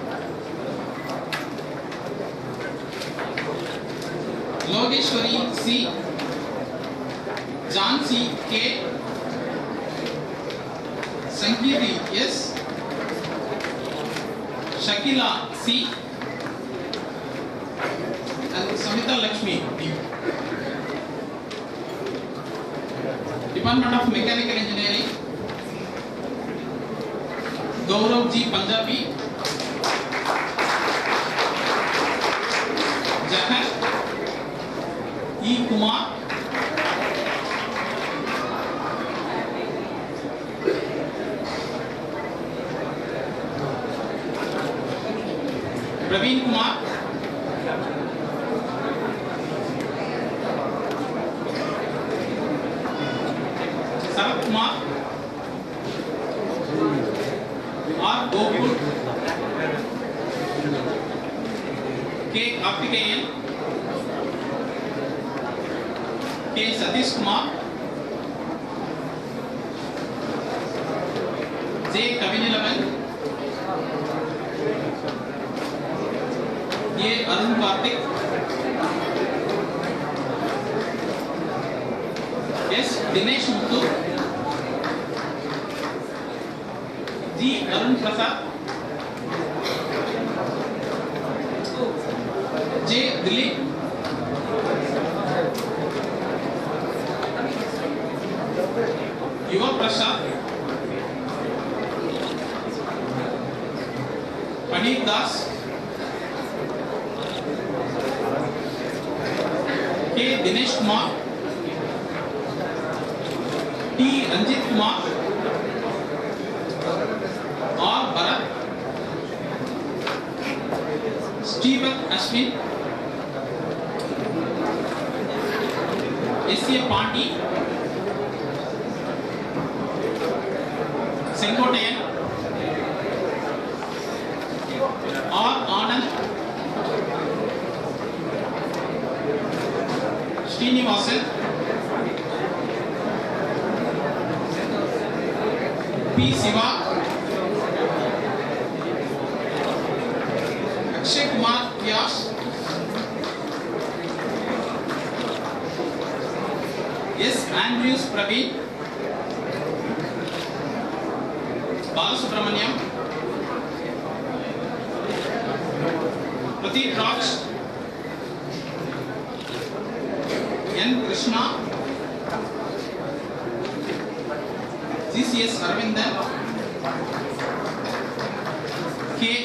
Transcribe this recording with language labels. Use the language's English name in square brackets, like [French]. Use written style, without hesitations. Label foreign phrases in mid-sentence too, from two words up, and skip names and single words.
[English] Logeshwari C. Jansi K. Sangeeti S. Shakila C. and Samita Lakshmi D. Department of Mechanical Engineering, Gaurav G. Punjabi, Jahan E. Kumar, Praveen Kumar, Sarat Kumar, R. Gokul, K. Karthikeyan, K. Satish Kumar, J. Kavinilavan, A. Arun Karthik, S. Dinesh Muthu, G. Arun Prasad, J. Dilip, Yuva Prasad, Paneer Das, K. Dinesh Kumar, T. Ranjit Kumar, R. Bharat, Stephen Ashwin, S. A. Pandi, Sengotayan, R. Anand, Srinivasan, P. Siva, Akshay Kumar Vyas, S. Andrews Praveen, Balasubramaniam, Pradeep Raj, N. Krishna, GCS Aravindan, K.